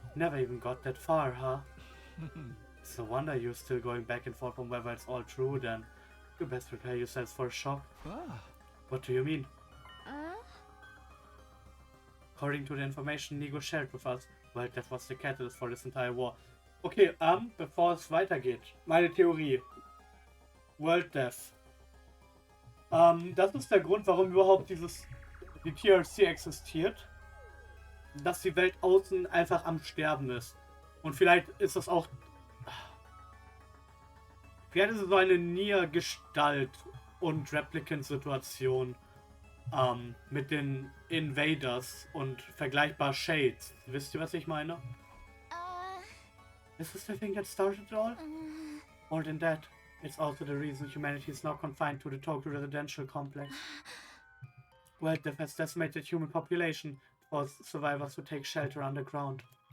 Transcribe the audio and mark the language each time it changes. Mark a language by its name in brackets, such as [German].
[English] Never even got that far, huh? It's no wonder you're still going back and forth on whether it's all true, then. You best prepare yourselves for a shock. What do you mean? According to the information Nigo shared with us, well, that was the catalyst for this entire war. [German] Okay, bevor es weitergeht, meine Theorie. World Death. Das ist der Grund, warum überhaupt die TRC existiert. Dass die Welt außen einfach am Sterben ist. Und vielleicht ist das auch... Vielleicht ist es so eine Nier-Gestalt- und Replicant-Situation mit den Invaders und vergleichbar Shades. Wisst ihr, was ich meine? [English] Is this the thing that started it all? More than that, it's also the reason humanity is now confined to the Tokyo residential complex. World death has decimated human population, forced survivors to take shelter underground.